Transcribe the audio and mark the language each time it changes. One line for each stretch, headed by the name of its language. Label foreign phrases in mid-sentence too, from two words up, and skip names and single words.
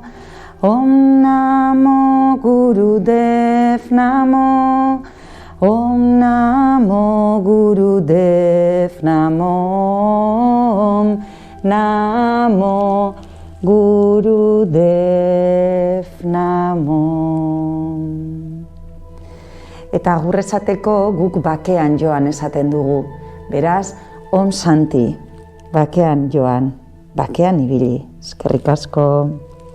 Sanskrit: ओं नमो गुरुदेव नमो. ओं नमो गुरुदेव नमो. ओं नमो गुरुदेव नमो.
Basque: Eta agur esateko guk bakean joan esaten dugu. Beraz,
Sanskrit: ओं शान्ति,
Basque: bakean joan, bakean ibili. Eskerrik asko.